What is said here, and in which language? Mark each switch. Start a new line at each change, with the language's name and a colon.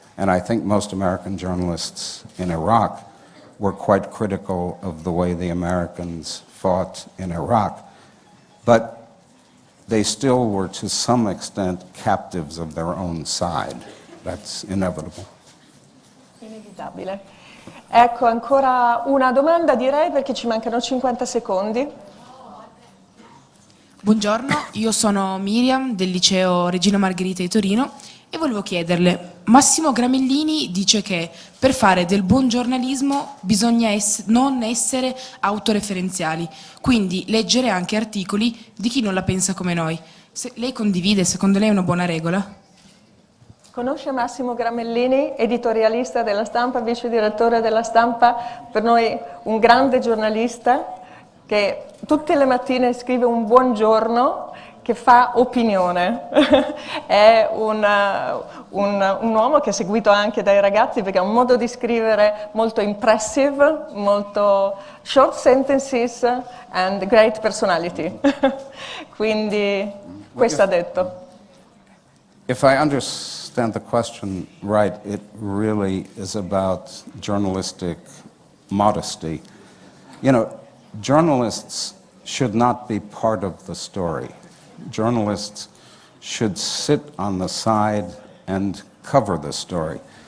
English: And I think most American journalists in Iraq were quite critical of the way the Americans fought in Iraq. But they still were, to some extent, captives of their own side. That's inevitable.
Italian: Inevitabile. Ecco, ancora una domanda, direi, perché ci mancano 50 secondi. Buongiorno, io sono Miriam del liceo Regina Margherita di Torino e volevo chiederle, Massimo Gramellini dice che per fare del buon giornalismo bisogna non essere autoreferenziali, quindi leggere anche articoli di chi non la pensa come noi. Lei condivide, secondo lei è una buona regola? Conosce Massimo Gramellini, editorialista della Stampa, vice direttore della Stampa, per noi un grande giornalista che tutte le mattine scrive un buongiorno, che fa opinione. È un uomo che è seguito anche dai ragazzi perché ha un modo di scrivere molto impressive, molto
English: short sentences and great personality.
Italian: Quindi questo ha detto.
English: If I understand the question right, it really is about journalistic modesty. You know, journalists should not be part of the story. Journalists should sit on the side and cover the story.